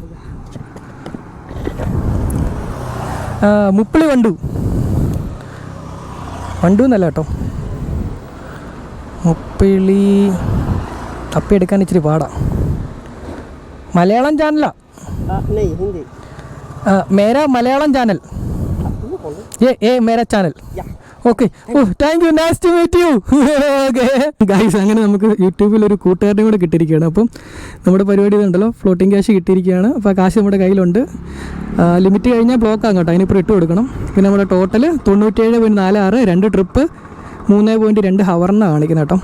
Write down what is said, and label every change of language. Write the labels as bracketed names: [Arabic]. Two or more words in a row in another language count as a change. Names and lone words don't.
[Malayalam] മുപ്പിളി വണ്ടു എന്നല്ല കേട്ടോ, മുപ്പിളി തപ്പിയെടുക്കാൻ ഇച്ചിരി പാടാ. മലയാളം ചാനലാ? മേരാ മലയാളം ചാനൽ, [Hindi] ये मेरा चैनल. [Malayalam] ഓക്കെ. [English] Oh thank you, nice to meet you. okay guys, [Malayalam] അങ്ങനെ നമുക്ക് യൂട്യൂബിൽ ഒരു കൂട്ടുകാരനെ കൂടെ കിട്ടിയിരിക്കുകയാണ്. അപ്പം നമ്മുടെ പരിപാടി ഇതുണ്ടല്ലോ, [English] floating cash [Malayalam] കിട്ടിയിരിക്കുകയാണ്. അപ്പോൾ ആ കാശ് നമ്മുടെ കയ്യിലുണ്ട്. ലിമിറ്റ് കഴിഞ്ഞാൽ ബ്ലോക്ക് ആകും കേട്ടോ, അതിനിപ്പോൾ ഇട്ട് കൊടുക്കണം. പിന്നെ നമ്മുടെ ടോട്ടൽ 97.46, 2 ട്രിപ്പ് 3.2 ഹവറിനാണ് കാണിക്കുന്നത് കേട്ടോ.